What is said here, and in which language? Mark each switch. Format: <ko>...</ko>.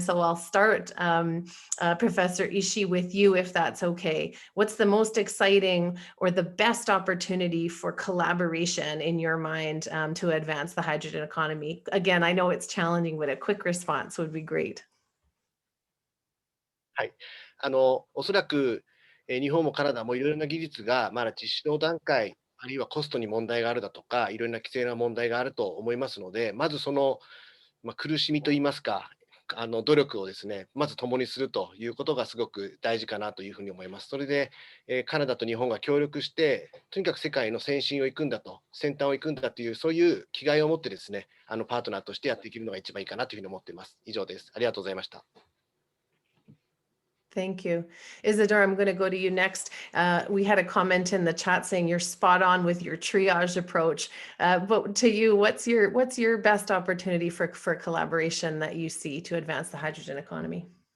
<en>So I'll start, Professor Ishii, with you, if that's okay. What's the most exciting or the best opportunity for collaboration in your mind to advance the hydrogen economy? Again, I know it's challenging, but a quick response would be great.</en> <ja>はい、おそらく、日本もカナダもいろいろな技術がまだ実施の段階、あるいはコストに問題があるだとか、いろいろな規制な問題があると思いますので、まずその、苦しみといいますか、努力をですね、まず共にするということがすごく大事かなというふうに思います。それで、カナダと日本が協力して、とにかく世界の先進を行くんだと、先端を行くんだという、そういう気概を持ってですね、パートナーとしてやっていけるのが一番いいかなというふうに思っています。以上です。ありがとうございました。</ja> <en>Thank you. Isidore, I'm going to go to you next. We had a comment in the chat saying you're spot on with your triage approach. But to you, what's your best opportunity for collaboration that you see to advance the hydrogen economy?</en>